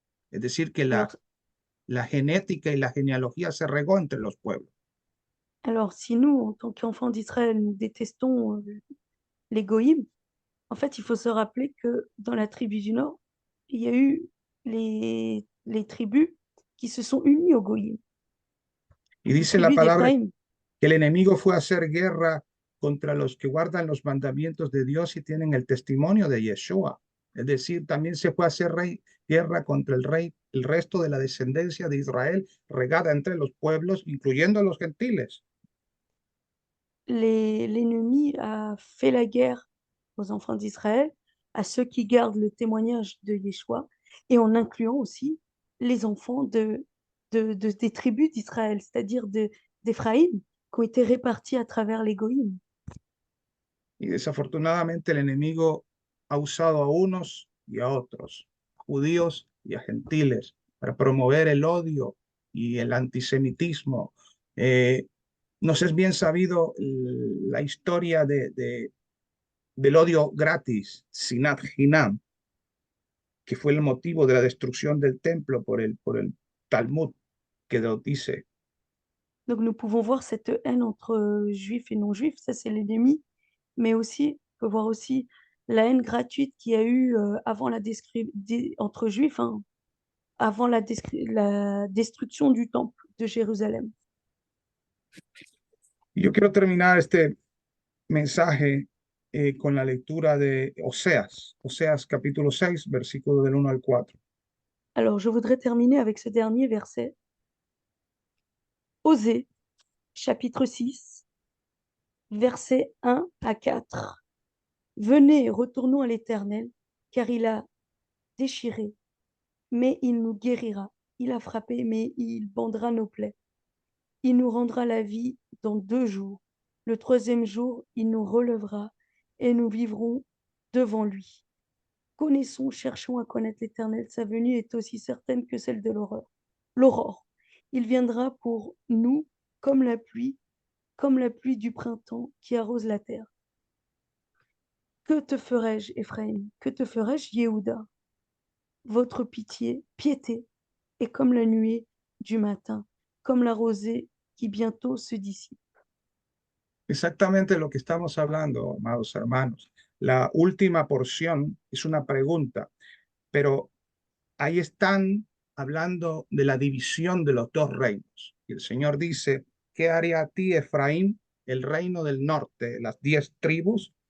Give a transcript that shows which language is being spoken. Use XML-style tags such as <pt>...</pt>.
<es>Es decir, que</es> <fr>Alors,</fr> <es>la genética y la genealogía se regó entre los pueblos.</es> <fr>alors, si nous, en tant qu'enfants d'Israël, nous détestons les goïms, en fait, il faut se rappeler que dans la tribu du Nord, il y a eu les tribus qui se sont unies aux goïms.</fr> <es>Y</es> <fr>Les</fr> <es>dice la</es> <fr>tribus</fr> <es>palabra</es> <fr>d'Éphraïm.</fr> <es>que el enemigo fue a hacer guerra contra los que guardan los mandamientos de Dios y tienen el testimonio de Yeshua. Es decir, también se fue a hacer guerra contra el resto de la descendencia de Israel, regada entre los pueblos, incluyendo a los gentiles.</es> <fr>L'ennemi a fait la guerre aux enfants d'Israël, à ceux qui gardent le témoignage de Yeshua, et en incluant aussi les enfants des tribus d'Israël, c'est-à-dire d'Éphraïm, qui ont été répartis à travers les goïms.</fr> <es>Y desafortunadamente el enemigo ha usado a unos y a otros, judíos y a gentiles, para promover el odio y el antisemitismo. Nos es bien sabido la historia del odio gratis, Sinat Hinam, que fue el motivo de la destrucción del templo por el Talmud, que lo dice.</es> <fr>Donc nous pouvons voir cette haine entre juifs et non-juifs, ça c'est l'ennemi, mais aussi, on peut voir aussi la haine gratuite qu'il y a eu avant entre juifs, hein, avant la destruction du temple de Jérusalem.</fr> <es>Y yo quiero terminar este mensaje con la lectura de Oseas capítulo 6, versículo del 1 al 4.</es> <fr>Alors, je voudrais terminer avec ce dernier verset. Osée, chapitre 6, versets 1 à 4. Venez, retournons à l'Éternel, car il a déchiré, mais il nous guérira. Il a frappé, mais il bandera nos plaies. Il nous rendra la vie dans 2 jours. Le 3e jour, il nous relèvera et nous vivrons devant lui. Connaissons, cherchons à connaître l'Éternel. Sa venue est aussi certaine que celle de l'aurore. Il viendra pour nous comme la pluie du printemps qui arrose la terre. Que te ferai-je, Éphraïm? Que te ferai-je, Yehuda? Votre piété est comme la nuée du matin, comme la rosée qui bientôt se dissipe.</fr> <es>Exactamente lo que estamos hablando, amados hermanos. La última porción es una pregunta, pero ahí están hablando de la división de los dos reinos. Y el Señor dice, ¿qué haría a ti, Efraín, el reino del norte, las 10 tribus?</es>